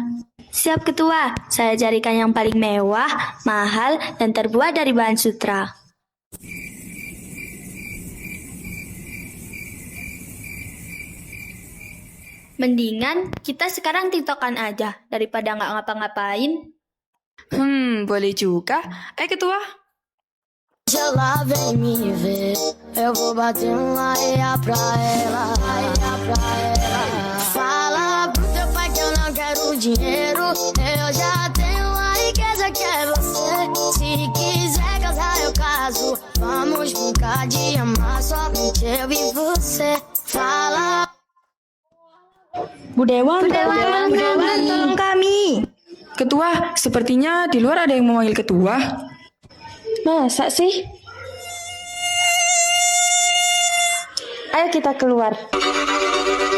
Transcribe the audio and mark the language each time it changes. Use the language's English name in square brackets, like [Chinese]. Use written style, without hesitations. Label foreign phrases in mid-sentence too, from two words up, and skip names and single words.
[Indonesian] Siap ketua, saya carikan yang paling mewah, mahal, dan terbuat dari bahan sutra. Mendingan kita sekarang tiktokan aja daripada nggak ngapa-ngapain. Boleh juga. Ketua. [Portuguese] Ela vem me ver, eu vou bater areia pra ela, Fala pro teu pai que eu não quero dinheiro, eu já tenho a riqueza que é você. Se quiser casar eu caso, vamos brincar de amar somente eu e você. Fala. [Indonesian] Bu Dewan, Tolong kami. Ketua, sepertinya di luar ada yang memanggil ketua. Masa sih? Ayo kita keluar.